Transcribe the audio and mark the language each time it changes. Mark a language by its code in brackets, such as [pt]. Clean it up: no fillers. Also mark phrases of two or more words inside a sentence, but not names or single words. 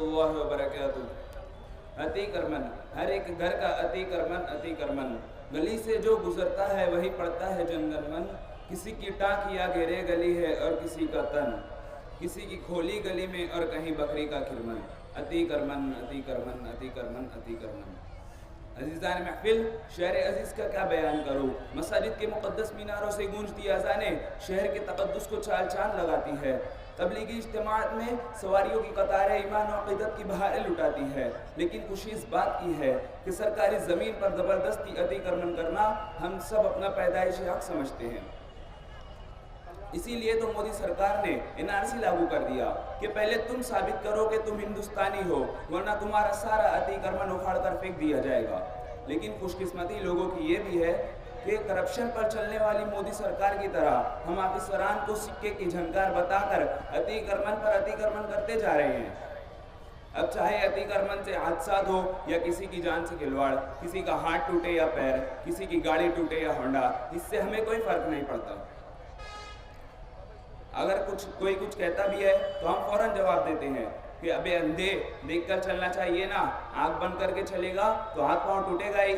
[ur] اللہ وبرکاتہ۔ عتی کرمن، ہر ایک گھر کا عتی کرمن، گلی سے جو گزرتا ہے وہی پڑتا ہے جنگل من، کسی کی ٹانک یا گھیرے گلی ہے اور کسی کا تن، کسی کی کھولی گلی میں اور کہیں بکری کا کھرمن، عتی کرمن عتی کرمن عتی کرمن عتی کرمن۔ عزیزان محفل، شہر عزیز کا کیا بیان کروں؟ مساجد کے مقدس میناروں سے گونجتی اذانیں شہر کے تقدس کو چال چاند لگاتی ہے۔ تبلیغی اجتماعات میں سواریوں کی قطاریں ایمان و عقیدت کی بہاریں لٹاتی ہے، لیکن خوشی اس بات کی ہے کہ سرکاری زمین پر زبردستی عتی کرمن کرنا ہم سب اپنا پیدائشی حق سمجھتے ہیں۔ اسی لیے تو مودی سرکار نے NRC لاگو کر دیا کہ پہلے تم ثابت کرو کہ تم ہندوستانی ہو، ورنہ تمہارا سارا عتی کرمن اکھاڑ کر پھینک دیا جائے گا۔ لیکن خوش قسمتی لوگوں کی یہ بھی ہے کہ کرپشن پر چلنے والی مودی سرکار کی طرح ہم آفیسران کو سکے کی جھنکار بتا کر عتی کرمن پر عتی کرمن کرتے جا رہے ہیں۔ اب چاہے عتی کرمن سے حادثات ہو یا کسی کی جان سے کھلواڑ، کسی کا ہاتھ ٹوٹے یا پیر، کسی کی گاڑی ٹوٹے یا ہونڈا، اس سے ہمیں کوئی فرق نہیں پڑتا۔ اگر کوئی کچھ کہتا بھی ہے تو ہم فوراً جواب دیتے ہیں کہ ابے اندھے، دیکھ کر چلنا چاہیے نا، آنکھ بند کر کے چلے گا تو ہاتھ پاؤں ٹوٹے گا ہی۔